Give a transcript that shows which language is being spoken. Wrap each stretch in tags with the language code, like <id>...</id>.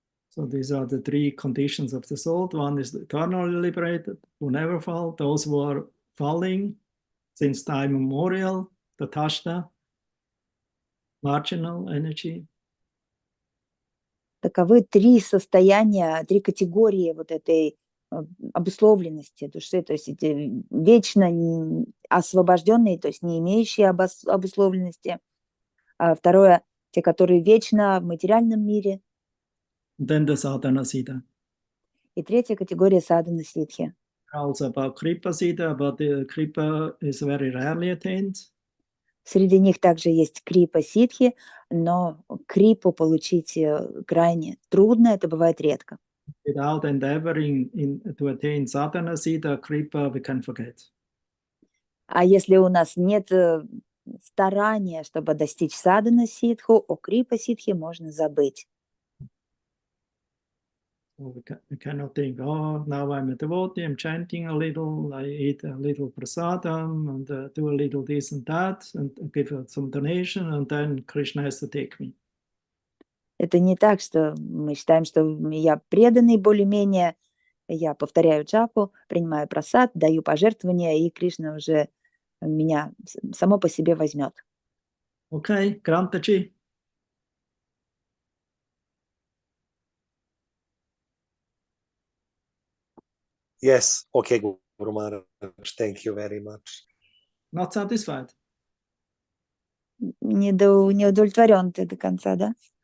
<en>So these are the three conditions of the soul. One is eternally liberated, who never fall. Those who are falling since time immemorial, the Tashta, marginal energy.</en> <ru>Таковы три состояния, три категории вот этой обусловленности души, то есть эти вечно освобожденные, то есть не имеющие обусловленности. А второе, те, которые вечно в материальном мире.</ru> <en>Then the Sadhana Siddha.</en> <ru>И третья категория садхана ситхи.</ru> <en>Also about Kripa Siddha, but the Kripa is very rarely attained.</en> <ru>Среди них также есть крипа ситхи, но крипу получить крайне трудно, это бывает редко.</ru> <en>Without endeavoring to attain Sadhana Siddha, Kripa we can forget.</en> <ru>А если у нас нет старания, чтобы достичь садхана ситху, о крипа ситхи можно забыть.</ru> <en>So we cannot think, oh, now I'm a devotee, I'm chanting a little, I eat a little prasadam, and do a little this and that, and give some donation, and then Krishna has to take me.</en> <ru>Это не так, что мы считаем, что я преданный более-менее, я повторяю джапу, принимаю прасад, даю пожертвования, и Кришна уже меня само по себе возьмет.</ru> <en>Okay, Grantaji. Yes, okay, Guru Maharaj, thank you very much. Not satisfied?</en> <ru>Не удовлетворен ты до конца, да?</ru>